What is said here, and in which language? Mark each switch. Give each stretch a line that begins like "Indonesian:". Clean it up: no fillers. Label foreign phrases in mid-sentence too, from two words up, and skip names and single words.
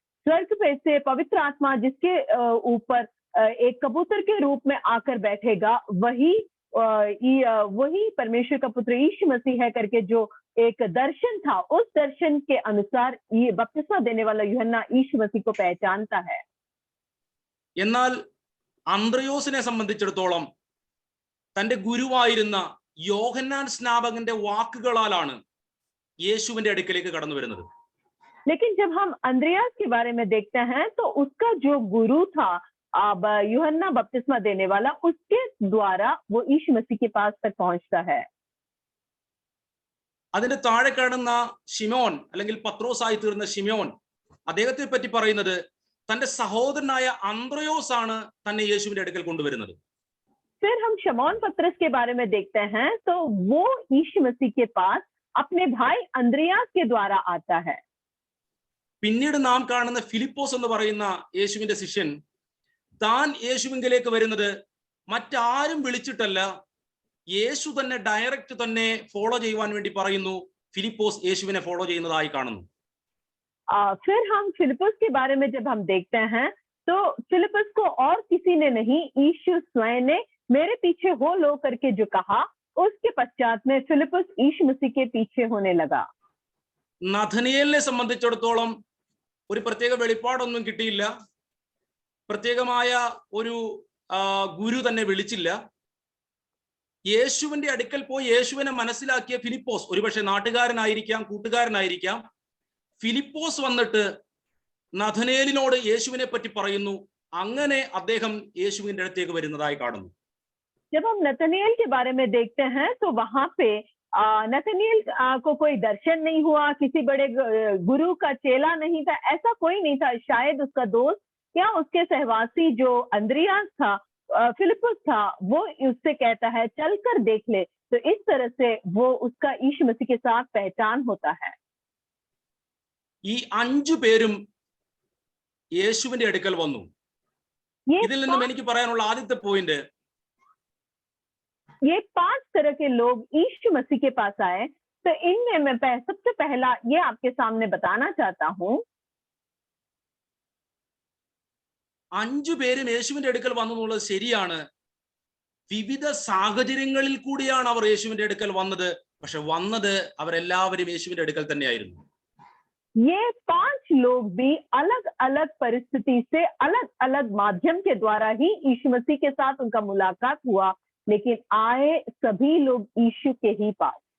Hindi: स्वर्ग पे से पवित्र आत्मा जिसके ऊपर एक कबूतर के रूप में आकर बैठेगा, वही परमेश्वर का पुत्र यीशु मसीह है करके जो एक दर्शन था, उस दर्शन के अनुसार ये बपतिस्मा देने वाला यूहन्ना यीशु मसीह को पहचानता है।
Malayalam: എന്നാൽ അന്ത്രയോസിനെ സംബന്ധിച്ചിടത്തോളം തന്റെ ഗുരുവായിരുന്ന യോഹന്നാൻ സ്നാപകന്റെ വാക്കുകളാലാണ് യേശുവിന്റെ അടുക്കലേക്ക് കടന്നു വരുന്നത്.
Hindi: लेकिन जब हम अंद्रयास के बारे में देखते हैं तो उसका जो गुरु था यूहन्ना बपतिस्मा देने वाला, उसके द्वारा वो यीशु मसीह के पास तक पहुंचता है.
Malayalam: അതിന്റെ താഴെ കാണുന്ന ശിമോൻ അല്ലെങ്കിൽ പത്രോസായി തീർന്ന ശിമോൻ, അദ്ദേഹത്തെ പറ്റി പറയുന്നത് തന്റെ സഹോദരനായ അന്ത്രയോസ് ആണ് തന്നെ യേശുവിന്റെ അടുക്കൽ കൊണ്ടുവരുന്നത്.
Hindi: फिर हम शमौन पत्रस के बारे में देखते हैं तो वो यीशु मसीह के पास अपने भाई अंद्रयास के द्वारा आता है.
Malayalam: പിന്നീട് നാം കാണുന്ന ഫിലിപ്പോസ് എന്ന് പറയുന്ന യേശുവിന്റെ ശിഷ്യൻ താൻ യേശുവിങ്കിലേക്ക് വരുന്നത് മറ്റാരും വിളിച്ചിട്ടല്ല, യേശു തന്നെ ഡയറക്റ്റ് തന്നെ ഫോളോ ചെയ്യുവാൻ വേണ്ടി പറയുന്നു. ഫിലിപ്പോസ് യേശുവിനെ ഫോളോ ചെയ്യുന്നതായി കാണുന്നു.
Hindi: फिर हम फिलिपस के बारे में जब हम देखते हैं तो फिलिपस को और किसी ने नहीं, यीशु स्वयं ने मेरे पीछे हो लो करके जो कहा, उसके पश्चात में फिलिपस यीशु मसीह के पीछे होने लगा.
Malayalam: നഥനയേലിനെ സംബന്ധിച്ചിടത്തോളം ഒരു പ്രത്യേക വെളിപ്പാടൊന്നും കിട്ടിയില്ല, പ്രത്യേകമായ ഒരു ഗുരു തന്നെ വിളിച്ചില്ല. യേശുവിന്റെ അടുക്കൽ പോയി യേശുവിനെ മനസ്സിലാക്കിയ ഫിലിപ്പോസ്, ഒരുപക്ഷെ നാട്ടുകാരനായിരിക്കാം, കൂട്ടുകാരനായിരിക്കാം, ഫിലിപ്പോസ് വന്നിട്ട് നഥനയേലിനോട് യേശുവിനെ പറ്റി പറയുന്നു. അങ്ങനെ അദ്ദേഹം യേശുവിന്റെ അടുത്തേക്ക് വരുന്നതായി കാണുന്നു.
Hindi: जब हम नतनिएल के बारे में देखते हैं तो वहां पे नतनिएल को कोई दर्शन नहीं हुआ, किसी बड़े गुरु का चेला नहीं था, ऐसा कोई नहीं था. शायद उसका दोस्त या उसके सहवासी जो अंद्रयास था, फिलिपस था, वो उससे कहता है चल कर देख ले. तो इस तरह से वो उसका यीशु मसीह के साथ पहचान होता है.
Malayalam: ഈ 5 പേരും യേശുവിന്റെ അടുക്കൽ വന്നു. ഇതിൽ നിന്നും എനിക്ക് പറയാനുള്ള ആദ്യത്തെ പോയിന്റ്,
Hindi: ये 5 तरह के लोग यीशु मसीह के पास आए. तो इनमें मैं सबसे पहला ये आपके सामने बताना चाहता हूँ.
Malayalam: 5 പേരും യേശുവിന്റെ അടുക്കൽ വന്നു എന്നുള്ളത് ശരിയാണ്. വിവിധ സാഹചര്യങ്ങളിൽ കൂടിയാണ് അവർ യേശുവിന്റെ അടുക്കൽ വന്നത്. പക്ഷെ വന്നത് അവരെല്ലാവരും യേശുവിന്റെ അടുക്കൽ തന്നെയായിരുന്നു.
Hindi: ये 5 लोग भी अलग अलग परिस्थिति से, अलग अलग माध्यम के द्वारा ही यीशु मसीह के साथ उनका मुलाकात हुआ, लेकिन आए सभी लोग यीशु के ही पास.